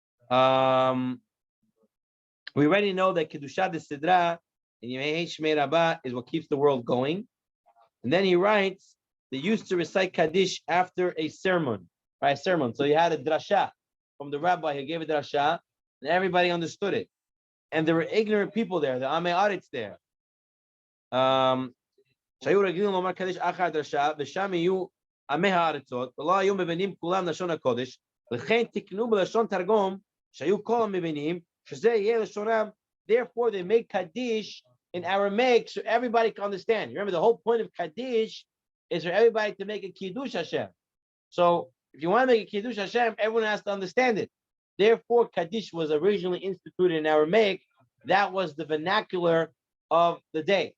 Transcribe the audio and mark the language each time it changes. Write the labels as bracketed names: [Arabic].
[English] We already know that Kedusha de Sidra and Yemei Shmei Rabbah is what keeps the world going. And then he writes, they used to recite Kaddish after a sermon, right? A sermon. So you had a drasha from the rabbi who gave a drasha, and everybody understood it. And there were ignorant people there, the Amei Aretz there. [Hebrew] שהיו רגילים לומר קדיש אחר דרשה, ושם יהיו עמי הארצות, ולא היו מבינים כולם לשון הקודש, לכן תקנו בלשון תרגום, שהיו כל המבינים, שזה יהיה לשונם. [English] Therefore they make Kaddish in Aramaic so everybody can understand. Remember, the whole point of Kaddish is for everybody to make a Kiddush Hashem. So if you want to make a Kiddush Hashem, everyone has to understand it. Therefore, Kaddish was originally instituted in Aramaic. That was the vernacular of the day.